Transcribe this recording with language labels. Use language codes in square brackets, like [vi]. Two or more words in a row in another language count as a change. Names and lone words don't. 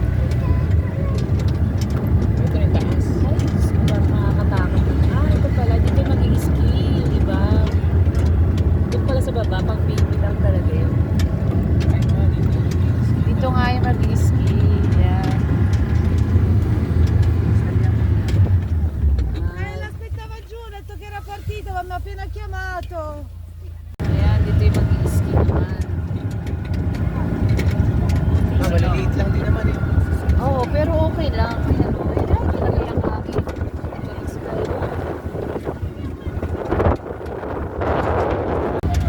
[tl] Ito yung taas. Ay, parang nakakatakot. Ito pala. Dito mag-i-ski, di ba? Doon pala sa baba, pang baby lang talaga yun. Ay, dito. Dito nga yung mag-i-ski. Yan. [it] L'aspettava giù, ho detto che era partito, mi hanno appena chiamato. [tl] Ayan, dito yung mag-i-ski naman. Maliliit lang din naman, eh. Oo, pero okay lang. Ayan, okay lang. Talaga yung hangin. Ito lang si Kyle. Ay,